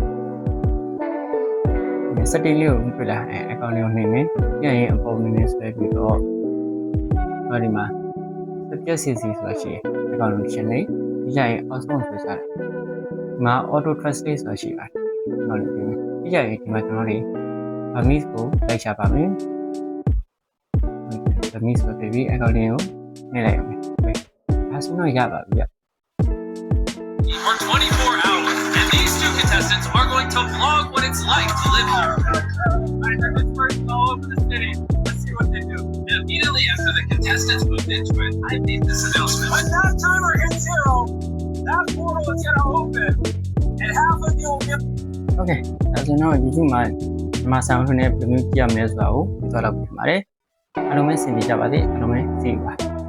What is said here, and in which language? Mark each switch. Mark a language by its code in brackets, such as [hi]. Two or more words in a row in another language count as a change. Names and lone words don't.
[my] ဒီ setting လေးကိုပြလိုက်အကောင့်လေးကိုနှိပ်မယ်ပြန်ရင်အပေါ်နည်းနည်းဆွဲပြီးတော့ဒီမှာ [en] subject cc [my] ဆိုတာရှိတယ်အကောင့်လုံးရှင်းလေးဒီကြရင် outsource ဆွဲစားတယ်ဒီမှာ [en] auto translate [my] ဆိုတာရှိပါတယ်ကျွန်တော်လေးပြင်မယ်ဒီကြရင်ဒီမှာကျွန်တော်လေး Burmese ကိုလိုက်ချပါမယ်Burmese ဆိုပြီးအကောင့်လေးကိုနှိပ်လိုက်အောင်ဒါဆိုတော့ရပါပြီ [en] For 24 hours, and these two contestants are going to vlog what it's like to live here. It's first all over the city. Let's see what they do. And immediately after the contestants moved into it, I made this announcement. When that timer hits 0, that portal is going to open, and half of you will get... [my] Okay, ဒါဆိုတော့ YouTube မှာမြန်မာစာအုပ်နဲ့ဘယ်လိုမျိုးကြည့်ရမလဲဆိုတာကိုပြောတော့ပြပါတယ်အားလုံးပဲသင်ပြကြပါစေအားလုံးပဲသိပါ